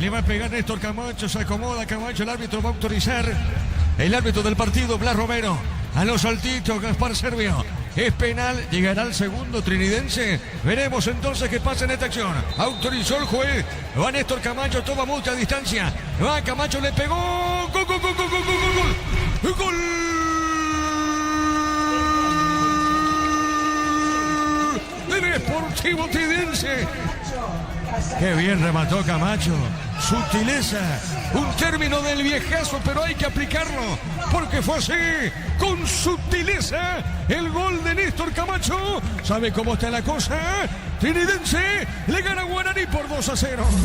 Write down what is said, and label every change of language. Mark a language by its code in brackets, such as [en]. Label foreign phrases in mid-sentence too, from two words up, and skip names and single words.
[es] Le va a pegar Néstor Camacho, se acomoda Camacho, el árbitro va a autorizar. El árbitro del partido, Blas Romero, a los saltitos, Gaspar Servio. Es penal, llegará el segundo Trinidense. Veremos entonces qué pasa en esta acción. Autorizó el juez. Va Néstor Camacho, toma mucha distancia. Va Camacho, le pegó. ¡Gol, gol, gol, gol, gol, gol, gol! ¡Gol! Sportivo Tidense. Qué bien remató Camacho. Sutileza, un término del viejazo, pero hay que aplicarlo, porque fue así, con sutileza, el gol de Néstor Camacho. ¿Sabe cómo está la cosa? Trinidense le gana a Guaraní por 2-0.